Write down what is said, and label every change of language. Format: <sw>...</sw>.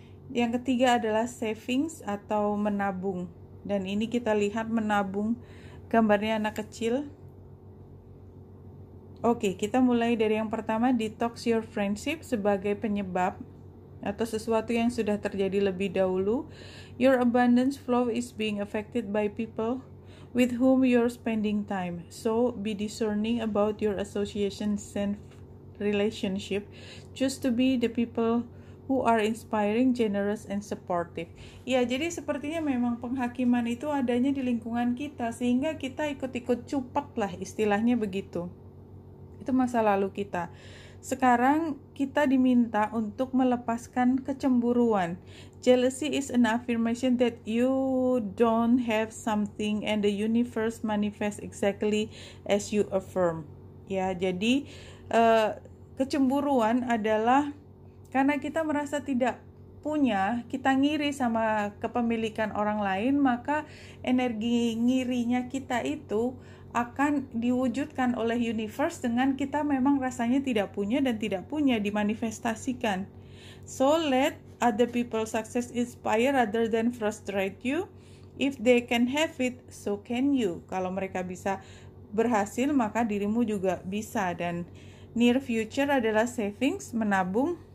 <id>Yang ketiga adalah Savings atau menabung. Dan ini kita lihat menabung, gambarnya anak kecil. Oke, kita mulai dari yang pertama,</id> <en>Detox Your Friendship</en> <id>sebagai penyebab atau sesuatu yang sudah terjadi lebih dahulu.</id> <en>Your abundance flow is being affected by people with whom you're spending time. So, be discerning about your associations and relationship. Choose to be the people who are inspiring, generous, and supportive.</en> <id>Ya, jadi sepertinya memang penghakiman itu adanya di lingkungan kita, sehingga kita ikut-ikut cupak lah, istilahnya begitu. Itu masa lalu kita. Sekarang kita diminta untuk melepaskan kecemburuan.</id> <en>Jealousy is an affirmation that you don't have something and the universe manifests exactly as you affirm.</en> <id>Ya, jadi kecemburuan adalah karena kita merasa tidak punya, kita ngiri sama kepemilikan orang lain, maka energi ngirinya kita itu akan diwujudkan oleh universe dengan kita memang rasanya tidak punya dan tidak punya, dimanifestasikan.</id> <en>So let other people's success inspire rather than frustrate you. If they can have it, so can you.</en> <id>Kalau mereka bisa berhasil, maka dirimu juga bisa. Dan</id> <en>near future</en> <id>adalah savings, menabung.</id>